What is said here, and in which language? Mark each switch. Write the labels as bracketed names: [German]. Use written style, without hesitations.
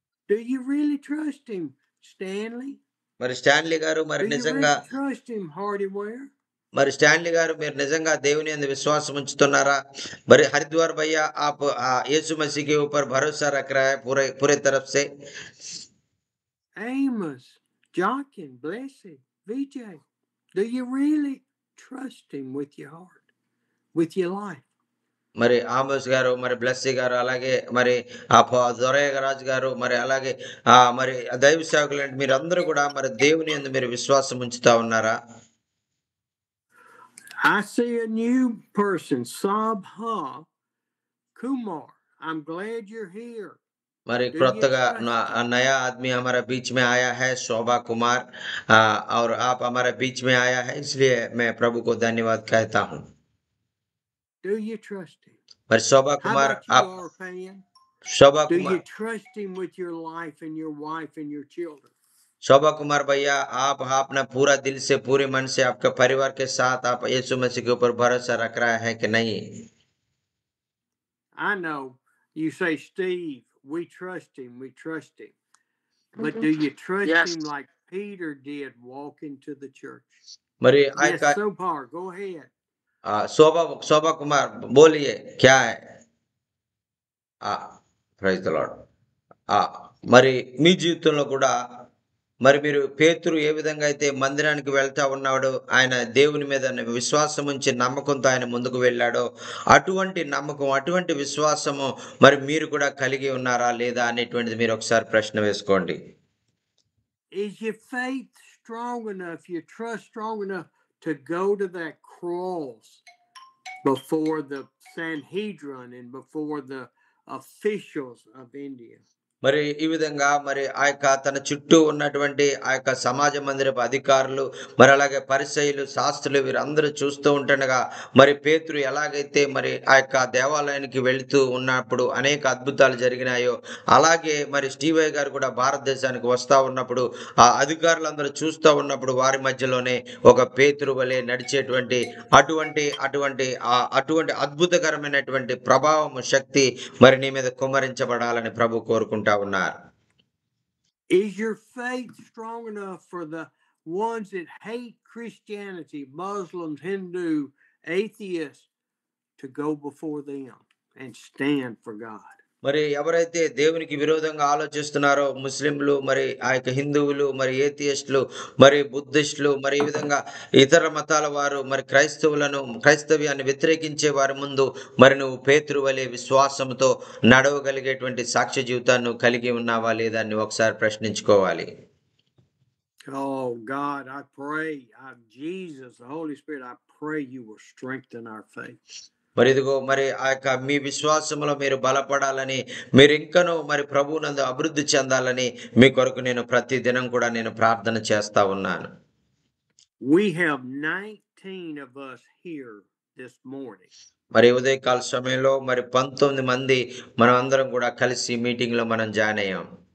[English] Do you really trust Him, Stanley? [Telugu] మరి Stanley గారు మరి నిజంగా [English] trust Him, Hardyware? [Telugu] మరి స్టాన్లీ గారు మీరు నిజంగా దేవుని యందు విశ్వాసం ఉంచుతున్నారా? [Hindi] మరి హరిద్వార్ भैया आप यीशु मसीह के ऊपर भरोसा रख रहा है पूरे तरफ से? [English] Amos, Joaquin, Blessed, Vijay, do you really trust Him with your heart, with your life? [Telugu] మరి ఆమోస్ గారు, మరి బ్లెస్సీ గారు, అలాగే మరి దొరయ్య రాజు గారు, మరి అలాగే మరి దైవ సేవకులు మీరందరూ కూడా మరి దేవుని యందు మీరు విశ్వాసం ఉంచుతా ఉన్నారా? [English] I see a new person, Sabha Kumar. I'm glad you're here. [Telugu] మరి కొత్తగా [Hindi] नया आदमी हमारा बीच में आया है, शोभा कुमार, और आप हमारे बीच में आया है, इसलिए मैं प्रभु को धन्यवाद कहता हूँ. [English] Do you trust Him? [Hindi] पर शोभा कुमार, आप शोभा [English] Do [Hindi] Kumar, [English] you trust Him with your life and your wife and your children? [Hindi] शोभा कुमार भैया, आप अपना पूरा दिल से, पूरे मन से, आपका परिवार के साथ आप यीशु मसीह के ऊपर भरोसा रख रहा है कि नहीं? [English] I know you say, Steve, we trust Him, we trust Him. But do you trust Him like Peter did walking to the church? मरी Yes, Sobhar, go ahead. [Hindi] शोभा कुमार बोलिए, क्या है? [English] Praise the Lord. [Telugu] మరి మీ జీవితంలో కూడా మరి మీరు పేతురు ఏ విధంగా అయితే మందిరానికి వెళ్తా ఉన్నాడో, ఆయన దేవుని మీద విశ్వాసం ఉంచి నమ్మకంతో ఆయన ముందుకు వెళ్ళాడో, అటువంటి నమ్మకం, అటువంటి విశ్వాసము మరి మీరు కూడా కలిగి ఉన్నారా లేదా అనేటువంటిది మీరు ఒకసారి ప్రశ్న వేసుకోండి. [English] Is your faith strong enough, your trust strong enough to go to that cross before the Sanhedrin and before the officials of India? [Telugu] మరి ఈ విధంగా మరి ఆ యొక్క తన చుట్టూ ఉన్నటువంటి ఆ యొక్క సమాజ మందిరపు అధికారులు, మరి అలాగే పరిసయ్యులు, శాస్త్రులు వీరందరూ చూస్తూ ఉంటుండగా మరి పేతురు ఎలాగైతే మరి ఆ యొక్క దేవాలయానికి వెళుతూ ఉన్నప్పుడు అనేక అద్భుతాలు జరిగినాయో, అలాగే మరి స్టీవయ్య గారు కూడా భారతదేశానికి వస్తా ఉన్నప్పుడు ఆ అధికారులందరూ చూస్తూ ఉన్నప్పుడు వారి మధ్యలోనే ఒక పేతురు వలె నడిచేటువంటి అటువంటి అద్భుతకరమైనటువంటి ప్రభావం, శక్తి మరి నీ మీద కుమ్మరించబడాలని ప్రభు కోరుకుంటా ఉన్నారు. [English] Is your faith strong enough for the ones that hate Christianity, Muslims, Hindu, atheists, to go before them and stand for God? [Telugu] మరి ఎవరైతే దేవునికి విరోధంగా ఆలోచిస్తున్నారో, ముస్లింలు, మరి ఆ యొక్క హిందువులు, మరి ఏథియిస్టులు, మరి బుద్ధిస్టులు, మరి ఈ విధంగా ఇతర మతాల వారు, మరి క్రైస్తవ్యాన్ని వ్యతిరేకించే వారి ముందు మరి నువ్వు పేతురు వలె విశ్వాసంతో నడవగలిగేటువంటి సాక్ష్య జీవితాన్ని కలిగి ఉన్నావా లేదా అని ఒకసారి ప్రశ్నించుకోవాలి. [English] Oh God, I pray, Jesus, the Holy Spirit, I pray you will strengthen our faith. [Telugu] మరి ఇదిగో మరి ఆ యొక్క మీ విశ్వాసంలో మీరు బలపడాలని, మీరు ఇంకనూ మరి ప్రభువునందు అభివృద్ధి చెందాలని మీ కొరకు నేను ప్రతి దినం కూడా నేను ప్రార్థన చేస్తా ఉన్నాను. [English] We have 19 of us here this morning. [Telugu] మరి ఉదయకాల సమయంలో మరి 19 మంది మనం అందరం కూడా కలిసి మీటింగ్ లో మనం జాయిన్ అయ్యాం.